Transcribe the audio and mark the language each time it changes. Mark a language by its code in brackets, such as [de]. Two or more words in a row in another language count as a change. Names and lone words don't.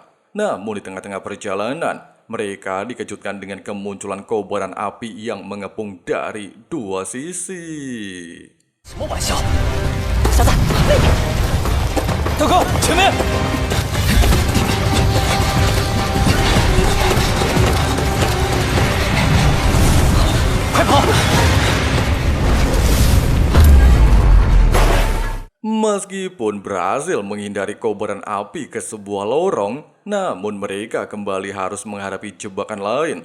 [id] Namun di tengah-tengah perjalanan, mereka dikejutkan dengan kemunculan kobaran api yang mengepung dari 2 sisi. [zh] 什么玩笑？小子，大哥，前面！快跑！ [id] Meskipun berhasil menghindari kobaran api ke sebuah lorong, namun mereka kembali harus menghadapi jebakan lain.